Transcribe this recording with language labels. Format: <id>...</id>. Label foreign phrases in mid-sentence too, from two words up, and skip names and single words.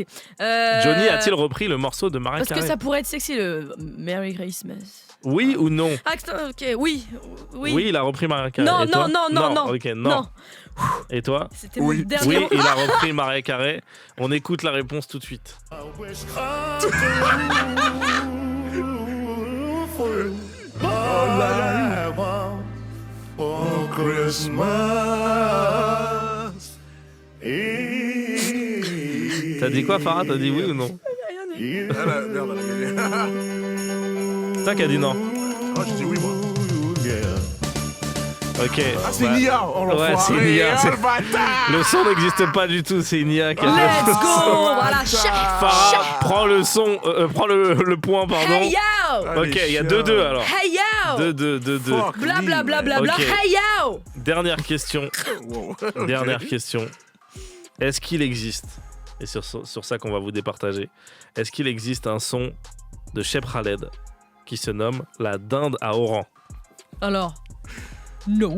<fr>Johnny a-t-il repris le morceau de Mariah Parce Carey que ça pourrait être sexy, le</fr> <en>Merry Christmas.</en> <fr>Oui ou non? Ah, ok, oui. Oui, il a repris Mariah Carey. Non, Et toi non. Ok, non. Et toi? C'était Oui. le dernier. Oui, il a repris Mariah Carey. On écoute la réponse tout de suite.</fr> <en>All I want for Christmas is</en> <fr>T'as dit quoi, Farah? T'as dit oui ou non? Ah, la merde, elle a gagné. C'est toi qui as dit non. Oh, j'ai dit oui, moi. Ok. Ah, c'est bah, Nia. Oh, ouais, c'est l'enfoiré. Nia. Oh, le bâtard. Le son n'existe pas du tout, c'est Nia qui a</fr> <en>Let's go.</en> <fr>Voilà. Farah, prends le son, prends le point, pardon.</fr> <en>Hey yo.</en> <fr>Allez, Ok, il y a chien. 2-2 alors.</fr> <en>Hey yo.</en> <fr>2-2.</fr> <en>Fuck Bla me, bla bla bla man. bla.</en> <fr>Ok.</fr> <en>Hey yo.</en> <fr>Dernière question. Wow. Dernière Ok. question. Est-ce qu'il existe, et sur ça qu'on va vous départager, est-ce qu'il existe un son de Cheb Khaled qui se nomme la dinde à Oran? Alors. Nope.</fr>